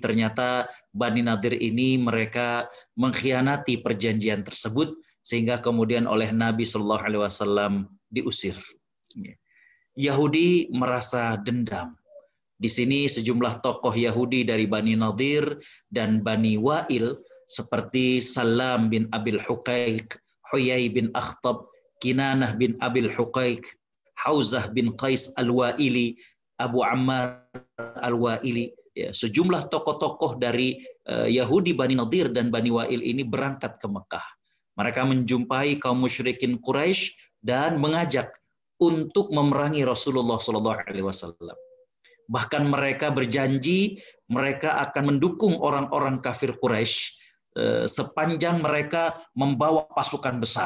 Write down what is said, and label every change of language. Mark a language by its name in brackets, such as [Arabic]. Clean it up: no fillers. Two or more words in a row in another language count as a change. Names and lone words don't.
[Indonesian] Ternyata Bani Nadir ini mereka mengkhianati perjanjian tersebut sehingga kemudian oleh Nabi [Arabic] صلى الله عليه وسلم [Indonesian] diusir. Yahudi merasa dendam. Di sini sejumlah tokoh Yahudi dari Bani Nadir dan Bani Wa'il seperti Salam bin Abil Huqaiq, Huyai bin Akhtab, Kinanah bin Abil Huqaiq, Hauzah bin Qais al-Wa'ili, Abu Ammar al-Wa'ili. Ya, sejumlah tokoh-tokoh dari Yahudi Bani Nadir dan Bani Wa'il ini berangkat ke Mekah. Mereka menjumpai kaum musyrikin Quraisy dan mengajak untuk memerangi Rasulullah SAW. Bahkan mereka berjanji mereka akan mendukung orang-orang kafir Quraisy sepanjang mereka membawa pasukan besar.